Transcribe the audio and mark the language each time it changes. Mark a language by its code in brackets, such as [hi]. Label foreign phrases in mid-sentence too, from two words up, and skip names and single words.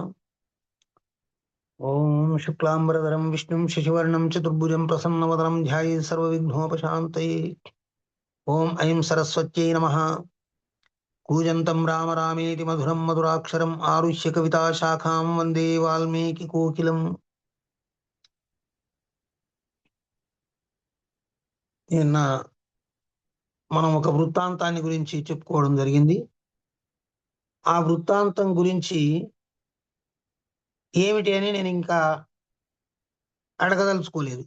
[sa] ॐ शुक्लाम्बरधरं विष्णुं शशिवर्णं चतुर्भुजं प्रसन्नवदनं ध्यायेत् सर्वविघ्नोपशान्तये। ॐ ऐं सरस्वत्यै नमः। कूजन्तं राम रामेति मधुरं मधुराक्षरम् आरुह्य कविताशाखां वन्दे वाल्मीकिकोकिलम्। [te] నిన్న మనం ఒక వృత్తాంతాన్ని గురించి చెప్పుకోవడం జరిగింది. ఆ వృత్తాంతం గురించి ఏమిటి అని నేను ఇంకా అడగదలుచుకోలేదు.